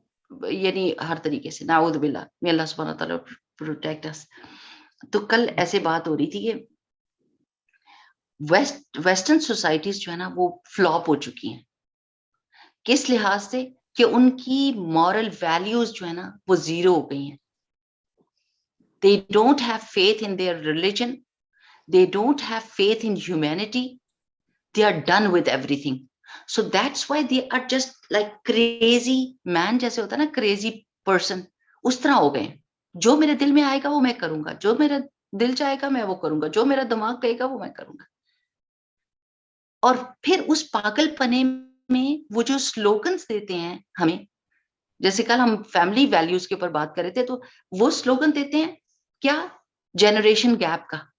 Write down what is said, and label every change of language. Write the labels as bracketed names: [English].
[Urdu] یعنی ہر طریقے سے نعوذ باللہ، [English] may [Urdu] اللہ سبحانہ تعالیٰ [English] protect us. [Urdu] تو کل ایسے بات ہو رہی تھی کہ ویسٹرن سوسائٹیز جو ہے نا وہ فلاپ ہو چکی ہیں. کس لحاظ سے؟ کہ ان کی مورل ویلیوز جو ہے نا وہ زیرو ہو گئی ہیں. [English] They don't have faith in their religion. They don't have faith in humanity. They are done with everything. So that's why they are just like crazy man, [Urdu] جیسے ہوتا ہے نا [English] crazy person, [Urdu] اس طرح ہو گئے. جو میرے دل میں آئے گا وہ میں کروں گا، جو میرا دل چاہے گا میں وہ کروں گا، جو میرا دماغ کہے گا وہ میں کروں گا. اور پھر اس پاگل پنے میں وہ جو سلوگنز دیتے ہیں ہمیں، جیسے کل ہم فیملی ویلیوز کے اوپر بات کر رہے تھے، تو وہ سلوگن دیتے ہیں کیا؟ جنریشن گیپ کا.